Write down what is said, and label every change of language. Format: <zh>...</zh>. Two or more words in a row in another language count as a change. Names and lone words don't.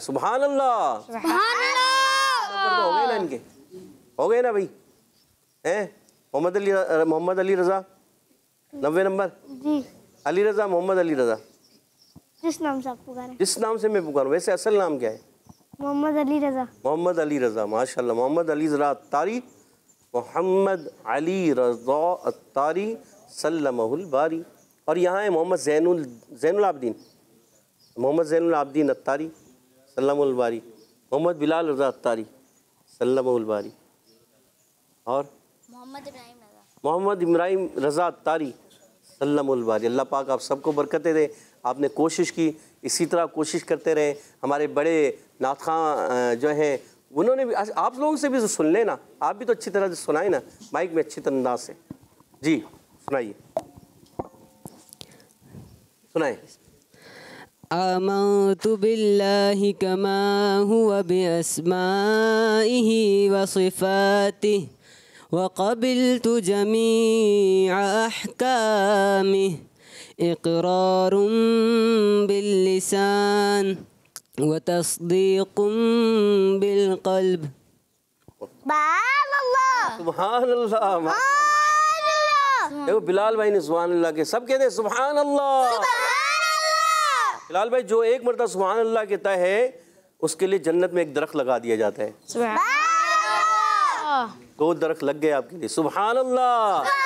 <ar>سبحان الله.</ar> <hi>तो हो गए ना इनके? हो गए ना भाई? हैं? मोहम्मद अली रज़ा 90 नंबर। जी। अली रज़ा, मोहम्मद अली रज़ा, जिस नाम से आप पुकारें। जिस नाम से मैं पुकारूं। वैसे असल नाम क्या है? मोहम्मद अली रज़ा। मोहम्मद अली रज़ा। माशाल्लाह। मोहम्मद अली रज़ा तारी मोहम्मद अली रज़ा अत्तारी</hi> <ar>سلمه الباري.</ar> <hi>और यहाँ है मोहम्मद ज़ैनुल आबदीन, मोहम्मद ज़ैनुल आबदीन अत्तारी</hi> <ar>سلمه الباري.</ar> <hi>मोहम्मद बिलाल रज़ा अत्तारी</hi> <ar>سلمه الباري.</ar> <hi>और मोहम्मद इब्राहिम रज़ा अत्तारी</hi> <ar>سلمه الباري.</ar> <hi>अल्लाह पाक आप सबको बरकतें दे। आपने कोशिश की, इसी तरह कोशिश करते रहे। हमारे बड़े नात ख़ां जो हैं उन्होंने भी, आप लोगों से भी सुन लेना, आप भी तो अच्छी तरह से सुनाए ना, माइक में अच्छी अंदाज से। जी सुनाइए, सुनाए।</hi> <ar>آمنت بالله كما هو بأسمائه وصفاته وقبلت جميع أحكامه إقرار باللسان وتصديق بالقلب. سبحان الله.</ar> <hi>देखो बिलाल भाई ने</hi> <ar>سبحان الله</ar> <hi>के, सब कहते हैं</hi> <ar>سبحان الله.</ar> <hi>बिलाल भाई जो एक मरतबा</hi> <ar>سبحان الله</ar> <hi>कहता है उसके लिए जन्नत में एक दरख्त लगा दिया जाता है। दो दरख्त लग गए आपके लिए,</hi> <ar>سبحان الله.</ar>